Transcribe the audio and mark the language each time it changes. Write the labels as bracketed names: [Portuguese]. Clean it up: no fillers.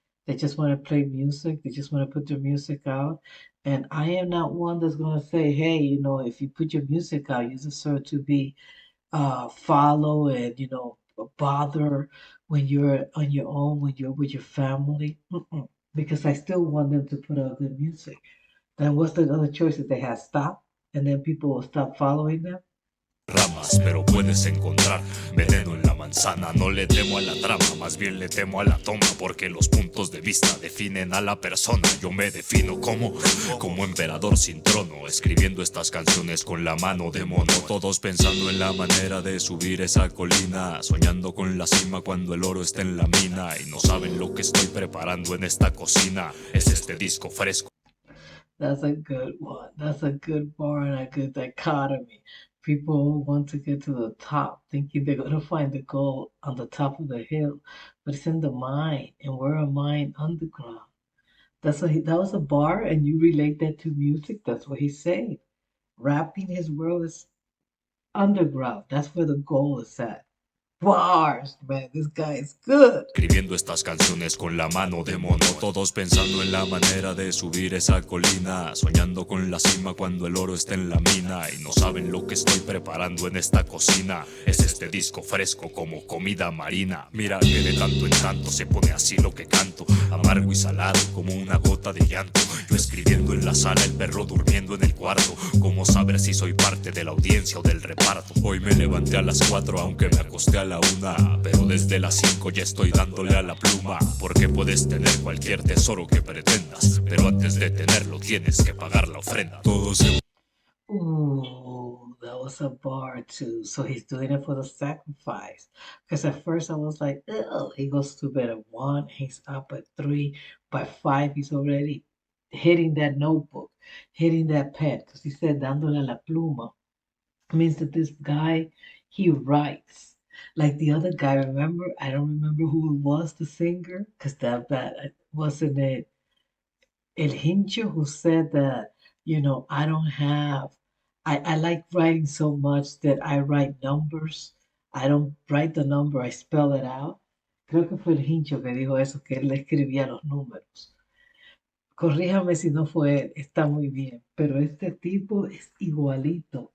[English] They just want to play music. They just want to put their music out. And I am not one that's gonna say, hey, if you put your music out, you deserve to be follow and bother when you're on your own, when you're with your family. Mm-mm. Because I still want them to put out good music. Then what's the other choices they have? Stop, and then people will stop following them. [Spanish] ramas, pero puedes encontrar veneno en la manzana. No le temo a la trama, más bien le temo a la toma, porque los puntos de vista definen a la persona. Yo me defino como emperador sin trono, escribiendo estas canciones con la mano de mono. Todos pensando en la manera de subir esa colina, soñando con la cima cuando el oro está en la mina, y no saben lo que estoy preparando en esta cocina. Es este disco fresco. [English] That's a good one. That's a good bar and a good dichotomy. People want to get to the top, thinking they're going to find the gold on the top of the hill, but it's in the mine, and we're a mine underground. That was a bar, and you relate that to music. That's what he's saying. Rapping, his world is underground. That's where the goal is at. Bars, man. This guy is good. [Spanish] Escribiendo estas canciones con la mano de mono, todos pensando en la manera de subir esa colina, soñando con la cima cuando el oro está en la mina, y no saben lo que estoy preparando en esta cocina. Es este disco fresco como comida marina. Mira que de tanto en tanto se pone así lo que canto, amargo y salado como una gota de llanto. Yo escribiendo en la sala, el perro durmiendo en el cuarto. ¿Cómo saber si soy parte de la audiencia o del reparto? Hoy me levanté a las 4 aunque me acosté a la 1, pero desde las 5 ya estoy dándole a la pluma. Porque puedes tener cualquier tesoro que pretendas, pero antes de tenerlo tienes que pagar la ofrenda. Todo se... [English] Ooh, that was a bar too. So he's doing it for the sacrifice. Because at first I was like, oh, he goes to bed at 1, he's up at 3. By 5, he's already hitting that notebook, hitting that pen. Because he said, [Spanish] dándole a la pluma, [English] means that this guy, he writes. Like the other guy, remember? I don't remember who it was, the singer, because that wasn't it El Hincho who said that, I don't have, I like writing so much that I write numbers. I don't write the number, I spell it out. [Spanish] Creo que fue el Hincho que dijo eso, que él le escribía los números. Corríjame si no fue él, está muy bien, pero este tipo es igualito.